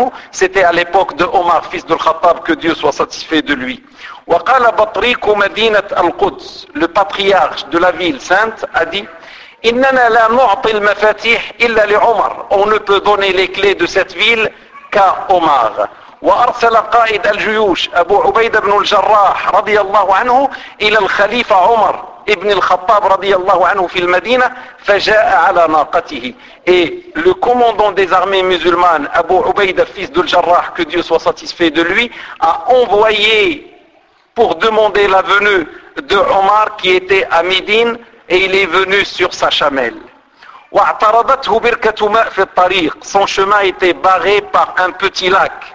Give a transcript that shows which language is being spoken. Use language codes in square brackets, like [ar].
[fr] C'était à l'époque de Omar, fils de Khattab, que Dieu soit satisfait de lui. Le patriarche de la ville sainte a dit, [ar] إننا لا نعطي المفاتيح إلا لعمر. [fr] On ne peut donner les clés de cette ville qu'à Omar. [ar] وأرسل قائد الجيوش أبو عبيدة بن الجراح رضي الله عنه إلى الخليفة عمر ابن الخطاب رضي الله عنه في المدينة فجاء على ناقته. [fr] Et le commandant des armées musulmanes, Abu Ubaida, fils de Jarrah, que Dieu soit satisfait de lui, a envoyé pour demander la venue de Omar qui était à Médine. Et il est venu sur sa chamelle. Son chemin était barré par un petit lac.